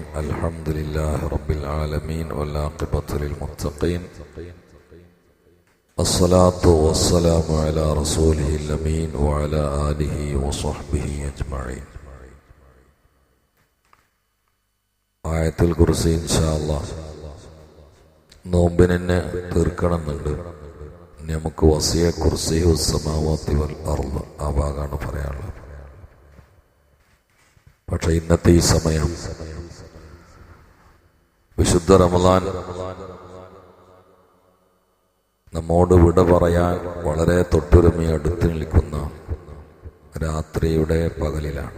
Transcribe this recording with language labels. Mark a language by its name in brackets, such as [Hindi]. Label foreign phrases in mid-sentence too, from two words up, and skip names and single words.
[Arabic] الحمد لله رب العالمين والعاقبة للمتقين. الصلاة والسلام على رسوله الأمين وعلى آله وصحبه أجمعين. آية الكرسي إن شاء الله [Malayalam] നോമ്പിനെ തീർക്കണമെന്നുണ്ട്. നമുക്ക് [Arabic] وسع كرسيه سماوات والأرض [Malayalam] ആ ഭാഗമാണ് പറയാനുള്ളത്. പക്ഷെ ഇന്നത്തെ ഈ സമയം വിശുദ്ധ റമളാൻ നമ്മോട് വിട പറയാൻ വളരെ തൊട്ടുരുമി അടുത്ത് നിൽക്കുന്ന രാത്രിയുടെ പകലിലാണ്.